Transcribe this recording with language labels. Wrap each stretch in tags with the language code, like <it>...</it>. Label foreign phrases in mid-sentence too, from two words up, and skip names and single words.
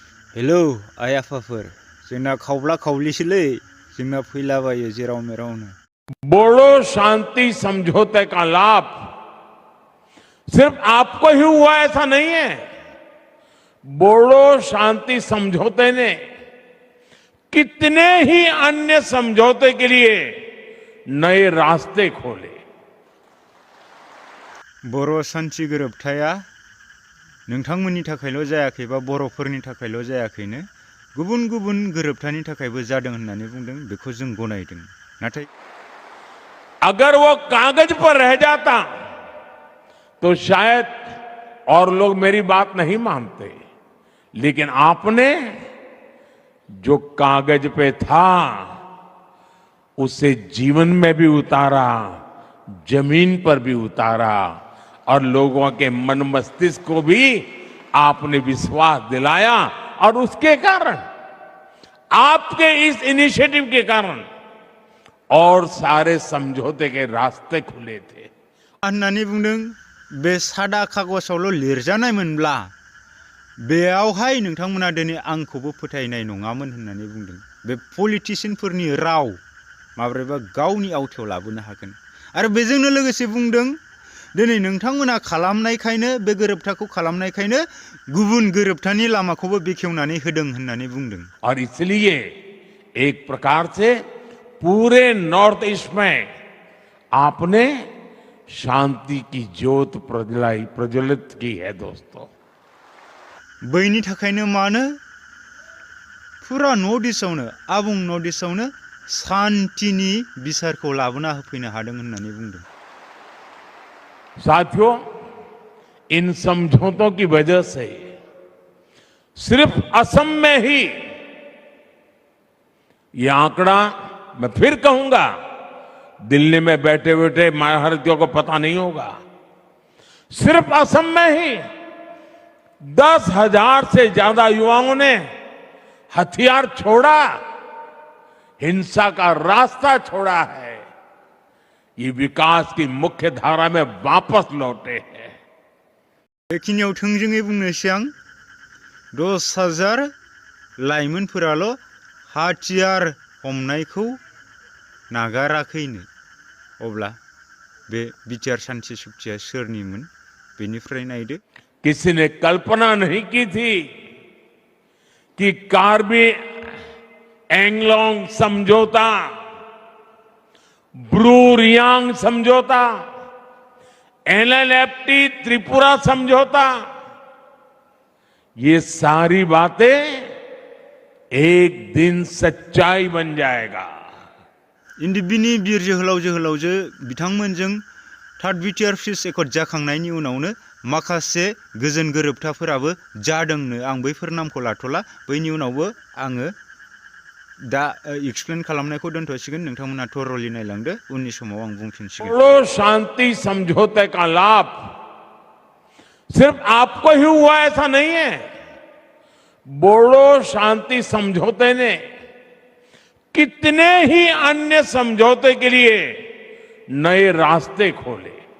<brx>हेलौ आइ आफाफोर जोंना खावब्ला खावब्लिसोलै जोंना फैलाबायो जेराव मेरावनो।</brx> <hi>बोडो शांति समझौते का लाभ सिर्फ आपको ही हुआ ऐसा नहीं है। बोडो शांति समझौते ने कितने ही अन्य समझौते के लिए नए रास्ते खोले।</hi> <brx>बर' सान्थि गोरोबथाया नोंथांमोननि थाखायल' जायाखै बा बर'फोरनि थाखायल' जायाखैनो गुबुन गुबुन गोरोबथानि थाखायबो जादों होननानै बुंदों। बेखौ जों गनायदों। नाथाय</brx> <hi>अगर वो कागज पर रह जाता तो शायद और लोग मेरी बात नहीं मानते, लेकिन आपने जो कागज पे था उसे जीवन में भी उतारा, जमीन पर भी उतारा और लोगों के मन मस्तिष्क को भी आपने विश्वास दिलाया। और उसके कारण, आपके इस इनिशिएटिव के कारण और सारे समझौते के रास्ते खुले थे।</hi> <brx>होननानै बुंदों बे सादा कागजावल' लिरजानायमोनब्ला बेयावहाय नोंथांमोना दिनै आंखौबो फोथायनाय नङामोन होननानै बुंदों। बे पलिटिशियानफोरनि राव माब्रैबा गावनि आवथायाव लाबोनो हागोन। आरो बेजोंनो लोगोसे बुंदों दिनै नोंथांमोना खालामनायखायनो बे गोरोबथाखौ खालामनायखायनो गुबुन गोरोबथानि लामाखौबो बेखेवनानै होदों होननानै बुंदों।</brx> <hi>और इसलिए एक प्रकार से पूरे नॉर्थ ईस्ट में आपने शांति की ज्योत प्रज्वलित की है दोस्तों।</hi> <brx>बैनि थाखायनो मानो फुरा नर्थ ईस्टआवनो आबुं नर्थ ईस्टआवनो शान्तिनि बिसारखौ लाबोना होफैनो हादों होननानै बुंदों।</brx> <hi>साथियों, इन समझौतों की वजह से सिर्फ असम में ही ये आंकड़ा, मैं फिर कहूंगा, दिल्ली में बैठे बैठे महारथियों को पता नहीं होगा, सिर्फ असम में ही 10,000 से ज्यादा युवाओं ने हथियार छोड़ा, हिंसा का रास्ता छोड़ा है। ये विकास की मुख्य धारा में वापस लौटे हैं।</hi> <brx>बेखिनियाव थोंजोङै बुंनोसै आं 10,000 लाइमोनफोराल' हाथियार हमनायखौ नागाराखैनो। अब्ला बे बिटिआर शान्ति चुक्तिया सोरनिमोन बेनिफ्राय नायदो।</brx> <hi>किसी ने कल्पना नहीं की थी कि कार्बी एंगलोंग समझौता, ब्रू रियांग समझौता, एलएलएफटी त्रिपुरा समझौता, ये सारी बातें एक दिन सच्चाई बन जाएगा।</hi> <brx>इन्दिबिनि बिर जोहोलाव जोहोलावजो बिथांमोनजों</brx> <en>third BTR peace accord</en> <brx>जाखांनायनि उनावनो माखासे गोजोन गोरोबथाफोराबो जादोंनो। आं बैफोर नामखौ लाथ'ला। बैनि उनावबो आङो दा एक्सप्लेन खालामनायखौ दोनथ'सिगोन। नोंथांमोना थरलि नायलांदो, उननि समाव आं बुंफिनसिगोन।</brx> <hi>बोडो शांति समझौते का लाभ सिर्फ आपको ही हुआ ऐसा नहीं है। बोडो शांति समझौते ने कितने ही अन्य समझौते के लिए नए रास्ते खोले।</hi>